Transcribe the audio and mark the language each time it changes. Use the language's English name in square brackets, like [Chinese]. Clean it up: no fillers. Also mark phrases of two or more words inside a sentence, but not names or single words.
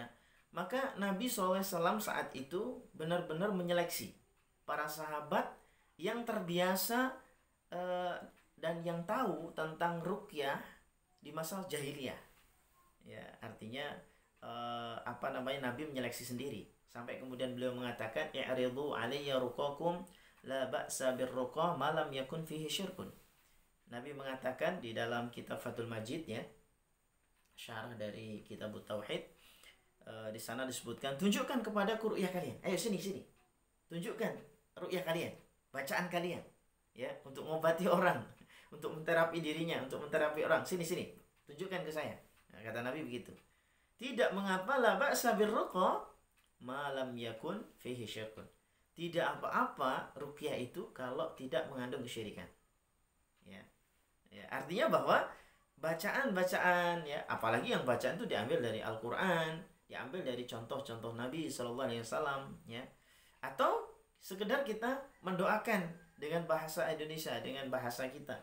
[Indonesian] Maka Nabi SAW saat itu benar-benar menyeleksi para sahabat yang terbiasa dan yang tahu tentang ruqyah di masa jahiliyah ya. Artinya Nabi menyeleksi sendiri, sampai kemudian beliau mengatakan, [Arabic] اعرضوا علي رقاكم لا بأس بالرقى ما لم يكن فيه شرك. [Indonesian] Nabi mengatakan di dalam kitab Fathul Majid ya, syarah dari kitab Tauhid, di sana disebutkan, tunjukkan kepada ruqyah kalian, ayo sini tunjukkan ruqyah kalian, bacaan kalian ya, untuk mengobati orang, untuk menterapi dirinya, untuk menterapi orang, sini tunjukkan ke saya. Nah, kata Nabi begitu. Tidak mengapa, [Arabic] لا بأس بالرقى ما لم يكن فيه شرك. [Indonesian] Tidak apa-apa ruqyah itu kalau tidak mengandung kesyirikan. Ya. Artinya bahwa bacaan-bacaan ya, apalagi yang bacaan itu diambil dari Al-Qur'an, diambil dari contoh-contoh Nabi SAW ya, atau sekedar kita mendoakan dengan bahasa Indonesia, dengan bahasa kita.